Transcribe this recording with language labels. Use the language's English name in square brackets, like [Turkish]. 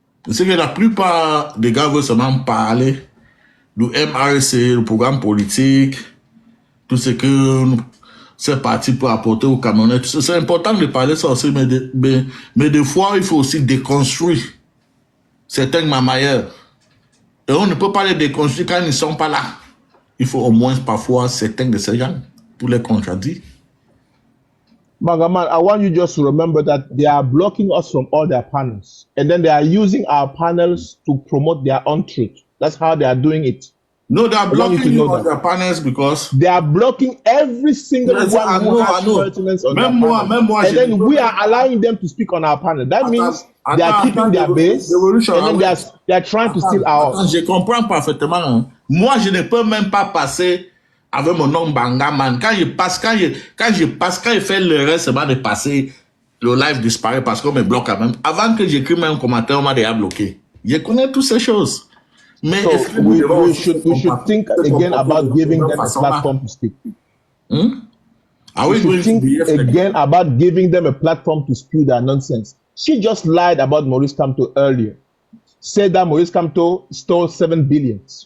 [French] C'est que la plupart des gars veulent seulement parler du MRC, le programme politique, tout ce que ces partis peuvent apporter aux Camerounais. C'est important de parler ça aussi, mais des fois, il faut aussi déconstruire certains mamailleurs. Et on ne peut pas les déconstruire quand ils ne sont pas là. Il faut au moins parfois certains de ces gens pour les contredire. [English] Bangaman, I want you just to remember that they are blocking us from all their panels. And then they are using our panels to promote their own truth. That's how they are doing it. No, they are blocking you on their panels because... They are blocking every single one who has pertinence on their panel. And then we are allowing them to speak on our panel. That means they are keeping their base and then they are trying to steal ours. [French] Je comprends parfaitement. Moi, je ne peux même pas passer avec mon nom Bangaman. Quand je fais l'erreur seulement de passer, le live disparaît parce qu'on me bloque quand même. Avant que j'écrive un commentaire, on m'a déjà bloqué. Je connais toutes ces choses. Mais [English] so we should think again about giving them a platform to speak. We should think again about giving them a platform to spew their nonsense. She just lied about Maurice Kamto earlier. Said that Maurice Kamto stole 7 billion.